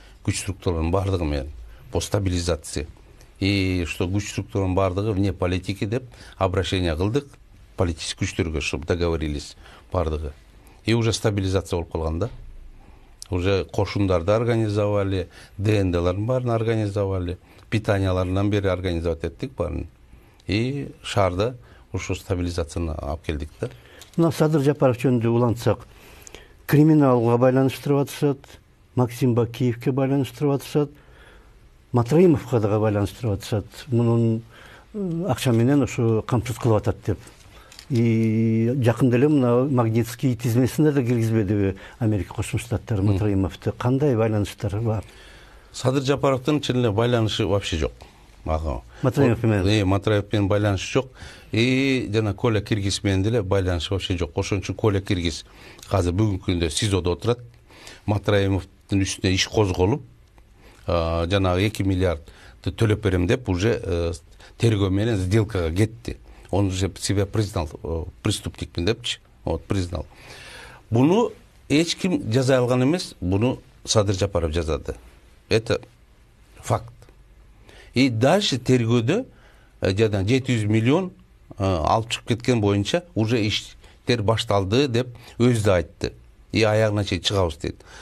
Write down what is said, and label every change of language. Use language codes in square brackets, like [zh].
[ky] Күч структураларынын баардыгы менен [ru] по стабилизации. [ky] И что күч структураларынын баардыгы [ru] вне политики [ky] деп [ru] обращение [ky] кылдык политический күчтөргө, [ru] чтобы договорились [ky] баардыгы. И уже стабилизация болуп калган да. Уже кошундарды организовали, ДНДлардын баарын организовали, питанияларынан бери организовать эттик баарын. И шаарда ушу стабилизацияны алып келдик да. Мына Садыр Жапаров жөнүндө улантсак, криминалга байланыштырып атышат, Максим Бакиевке байланыштырып атышат, Матраимовго дагы байланыштырып атышат. Мунун акча менен ушу камсыз кылып атат деп. И жакында эле мына Магнитский тизмесине да киргизбедиби Америка Кошмо Штаттары Матраимовду? Кандай байланыштар бар? Садыр Жапаровдун чын эле байланышы вообще жок. Матраимов менен. Матраимов менен байланышы жок. И жана Коля Киргиз менен деле байланышы вообще жок. Ошон үчүн Коля Киргиз азыр бүгүнкү күндө СИЗОдо отурат. Матраимовдун үстүнө иш козголуп, жанагы 2 миллиардты төлөп берем деп уже тергөө менен сделкага кетти. [ru] Он уже себя признал [ky] преступникмин депчи. [ru] Вот, признал. [ky] Буну эч ким жаза алган эмес, буну Садыр Жапаров жазады. [ru] Это факт. И дальше [ky] тергөөдө жадан 700 миллион алып чыгып кеткен боюнча уже иш иштер башталды деп өзү да айтты. Аягына чейин чыгабыз дейт.